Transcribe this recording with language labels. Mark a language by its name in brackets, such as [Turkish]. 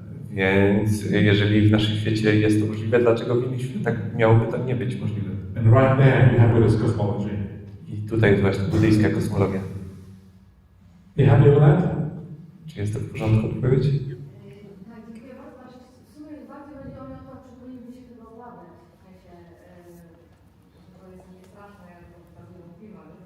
[Polish] Więc jeżeli w naszym świecie jest to możliwe, dlaczego w innych światach miałoby to nie być możliwe? [English] And right there you have Buddhist cosmology. [Polish] I tutaj jest właśnie buddyjska kosmologia. [English] You happy with that? [Polish] Czy jest to w porządku odpowiedź? Tak, dziękuję bardzo. W sumie bardziej chodzi o to, czy powinniśmy się tego obawiać. W sensie, to jest niestraszne, jak to tak nie mówiła.